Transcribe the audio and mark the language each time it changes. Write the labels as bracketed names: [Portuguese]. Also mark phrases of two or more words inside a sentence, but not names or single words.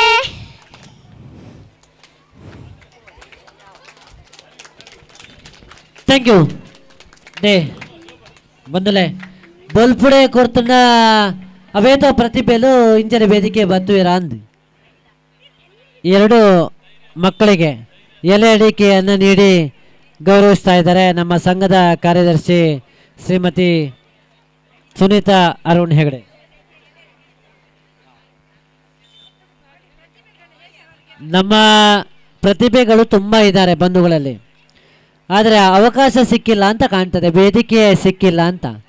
[English] Thank you [Tulu] ದೇ ಬಂದಲೆ ಬಲ್ಪುಡೆ ಕೊರ್ತುಂಡ ಅವೇತೋ ಪ್ರತಿಭೆಲು ಇಂಚನೆ ವೇದಿಕೆ ಬತ್ತುವಿರಾ ಅಂದು [Kannada] 2 ಮಕ್ಕಳಿಗೆ ಎಲೆ ಅಡಿಕೆಯನ್ನು ನೀಡಿ ಗೌರವಿಸ್ತಾ ಇದ್ದಾರೆ ನಮ್ಮ ಸಂಘದ ಕಾರ್ಯದರ್ಶಿ ಶ್ರೀಮತಿ ಸುನೀತಾ ಅರುಣ್ ಹೆಗಡೆ. ನಮ್ಮ ಪ್ರತಿಭೆಗಳು ತುಂಬ ಇದ್ದಾರೆ ಬಂಧುಗಳಲ್ಲಿ, ಆದರೆ ಅವಕಾಶ ಸಿಕ್ಕಿಲ್ಲ ಅಂತ ಕಾಣ್ತದೆ, ವೇದಿಕೆ ಸಿಕ್ಕಿಲ್ಲ ಅಂತ.